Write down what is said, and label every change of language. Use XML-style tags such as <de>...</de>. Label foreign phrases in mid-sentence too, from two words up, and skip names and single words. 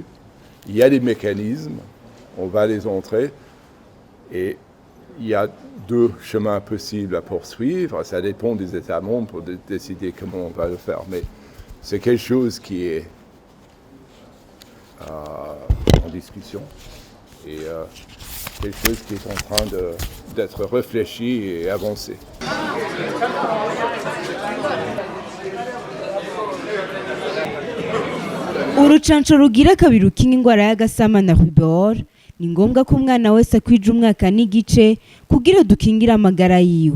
<fr>Il y a des mécanismes, on va les entrer et il y a deux chemins possibles à poursuivre. Ça dépend des États membres pour décider comment on va le faire. Mais c'est quelque chose qui est en discussion et quelque chose qui est en train d'être réfléchi et avancé.</fr> <rn>Urucanco rugira kabiri rukinga ingwara y'agasama na rw'ibihugu ni ngombwa ko umwana wese akwije umwaka n'igice kugira dukingire amagara yiwe.</rn>